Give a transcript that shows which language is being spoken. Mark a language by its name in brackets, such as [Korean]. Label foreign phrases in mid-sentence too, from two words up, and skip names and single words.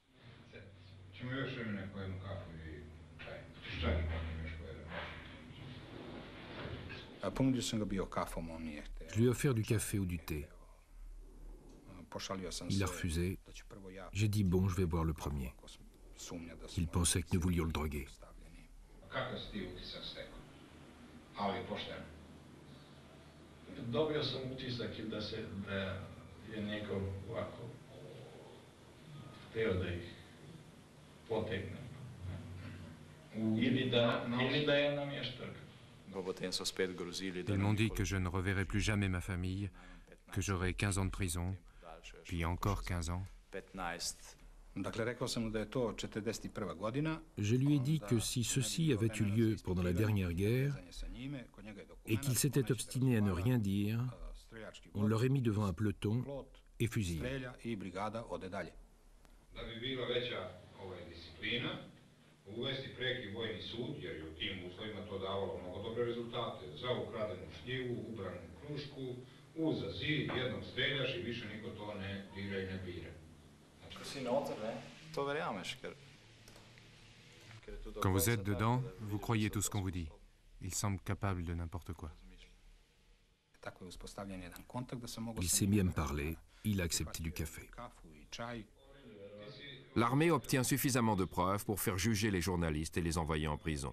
[French] Je lui ai offert du café ou du thé. Il a refusé. J'ai dit bon, je vais boire le premier. Il pensait que nous voulions le droguer. [Serbian] Dobio sam utisak da je njegov ovako hteo da ih potegne. Ili da je namještak. [French] Ils m'ont dit que je ne reverrai plus jamais ma famille, que j'aurai 15 ans de prison, puis encore 15 ans. Je lui ai dit que si ceci avait eu lieu pendant la dernière guerre et qu'il s'était obstiné à ne rien dire, on l'aurait mis devant un peloton et fusillé. [Serbian] Uvesti preki vojni sud, jer je u tim uslovima to davalo mnogo dobre rezultate. Za ukradenu šljivu, ubranu krušku, uza zid, jednog streljaš i više niko to ne dira i ne bira. [French] Quand vous êtes dedans, vous croyez tout ce qu'on vous dit. Il semble capable de n'importe quoi. Il s'est mis à me parler, il a accepté du café. L'armée obtient suffisamment de preuves pour faire juger les journalistes et les envoyer en prison.